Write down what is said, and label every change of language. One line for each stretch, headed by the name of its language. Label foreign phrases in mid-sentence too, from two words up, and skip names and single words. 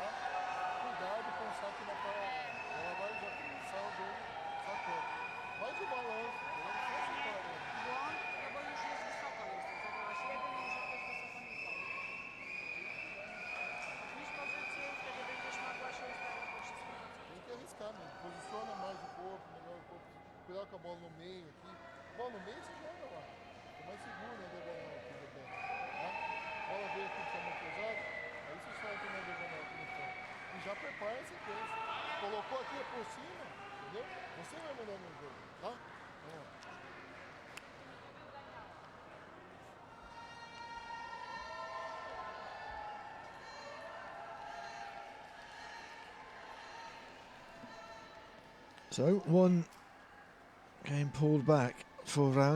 Portuguese: Cuidado com o saque na parada. Ela vai já começar o jogo sacando. Vai de balanço, ela não faz o parada.
Polish: Błąd, no bo już jest wysoko, zagrałaś jeden i już jesteś wysoko nisko. Niż pozycję i wtedy będziesz mogła się ustawić po wszystkim.
Portuguese: Tem que arriscar mesmo, posiciona mais o corpo, melhor o corpo. Cuidado com a bola no meio aqui. Bola no meio você joga lá. É mais seguro, né, diagonal aqui, Roberto. Tá? Bola veio aqui de tamanho pesado, aí você solta uma diagonal aqui no fundo. E já prepara a sequência. Colocou aqui por cima, entendeu? Você vai mandar no jogo, tá? Vamos lá.
English: So, one game pulled back for Raun.